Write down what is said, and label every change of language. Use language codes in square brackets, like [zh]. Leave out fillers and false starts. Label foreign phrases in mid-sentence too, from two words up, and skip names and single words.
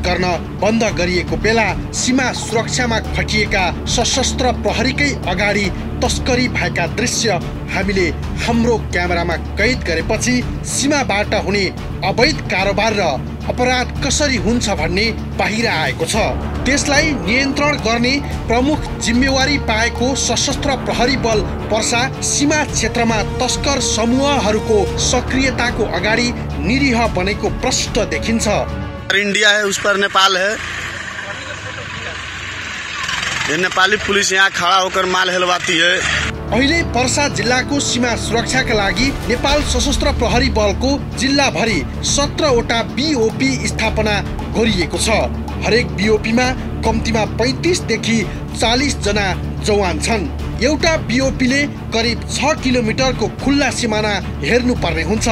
[ne] गर्न बन्द गरिएको बेला सीमा सुरक्षामा खटिएका सशस्त्र प्रहरीकै अगाडि तस्करी भएका दृश्य हामीले हाम्रो क्यामेरामा कैद गरेपछि सीमाबाट हुने अवैध कारोबार र अपराध कसरी हुन्छ भन्ने बाहिर आएको छ। त्यसलाई नियन्त्रण गर्ने प्रमुख जिम्मेवारी पाएको सशस्त्र प्रहरी बल पर्सा सीमा क्षेत्रमा तस्कर समूहहरूको सक्रियताको अगाडि निरीह बनेको प्रष्ट देखिन्छ। [hi] इंडिया है, उस पर नेपाल है। ये नेपाली पुलिस यहाँ खड़ा होकर माल हेलवाती है। [ne] अहिले पर्सा जिल्लाको सीमा सुरक्षाका लागि नेपाल सशस्त्र प्रहरी बलको जिल्लाभरि 17 वटा बीओपी स्थापना गरिएको छ। हरेक बीओपीमा कम्तीमा 35 देखि 40 जना जवान छन्। एउटा बीओपीले करिब 6 किलोमिटरको खुल्ला सिमाना हेर्नुपर्ने हुन्छ।